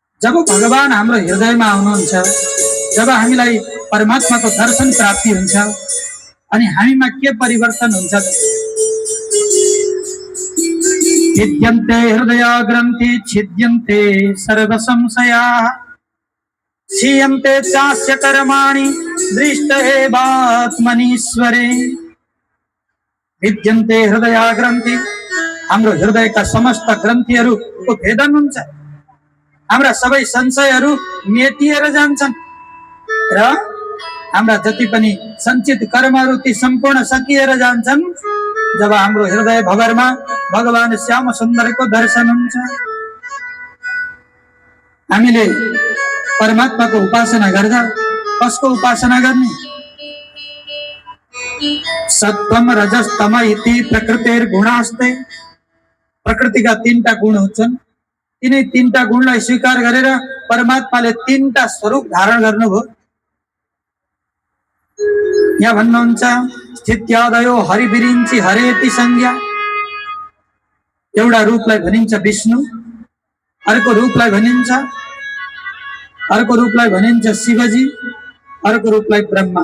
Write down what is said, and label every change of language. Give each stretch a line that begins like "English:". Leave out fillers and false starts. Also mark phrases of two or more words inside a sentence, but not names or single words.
Nepali: जब भगवान हाम्रो हृदयमा आउनुहुन्छ, जब हामीलाई परमात्माको दर्शन प्राप्ति हुन्छ, अनि हामीमा के परिवर्तन हुन्छ त?
Sanskrit: छिद्यन्ते हृदय ग्रन्थि छिद्यन्ते सर्व संशयाः क्षीयन्ते चास्य कर्माणि दृष्टएवात्मनीश्वरे। भिद्यन्ते हृदय ग्रन्थि,
Nepali: हाम्रो हृदयका समस्त ग्रन्थिहरूको भेदन हुन्छ, हाम्रा सबै संशयहरू मेटिएर जान्छन् र हाम्रा जति पनि सञ्चित कर्महरू ती सम्पूर्ण सकिएर जान्छन् जब हाम्रो हृदय भवरमा भगवान श्याम सुन्दरको दर्शन हुन्छ। हामीले परमात्माको उपासना गर्दा कसको उपासना गर्ने?
Sanskrit: सत्वम रजस तम इति प्रकृतिर गुणास्ते।
Nepali: प्रकृतिका तीनटा गुण हुन्छन्, तिनै तीनटा गुणलाई स्वीकार गरेर परमात्माले तीनटा स्वरूप धारण गर्नुभयो। यहाँ भन्नुहुन्छ
Sanskrit: स्थित्यादयो हरिविरिञ्चि हरेति संज्ञा।
Nepali: एउटा रूपलाई भनिन्छ विष्णु, अर्को रूपलाई भनिन्छ शिवजी, अर्को रूपलाई ब्रह्मा।